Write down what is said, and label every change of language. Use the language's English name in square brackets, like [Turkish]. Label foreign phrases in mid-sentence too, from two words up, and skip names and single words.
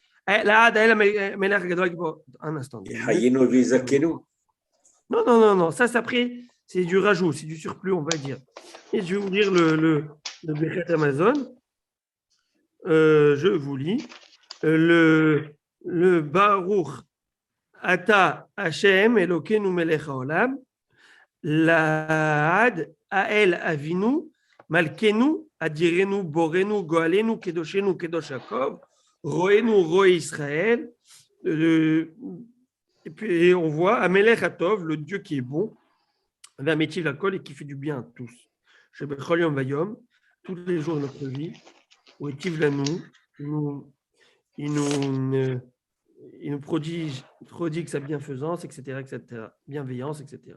[French] Un instant. Non, ça c'est après, c'est du rajout, c'est du surplus, on va dire. Et je vais vous lire le Birkat Hamazon. Je vous lis. [Hebrew] Le ברוך אתה השם אלוקינו מלך העולם לעד האל אבינו מלכנו אדירנו בוראנו גואלנו קדושנו קדוש יעקב רוענו רועה ישראל. [French] Et puis on voit [Hebrew] המלך הטוב, [French] le Dieu qui est bon, [Hebrew] והמטיב לכל, [French] et qui fait du bien à tous. [Hebrew] שבכל יום ויום, [French] tous les jours de notre vie, où [Hebrew] היטיב לנו, [French] il nous prodigue sa bienfaisance, etc., bienveillance, etc.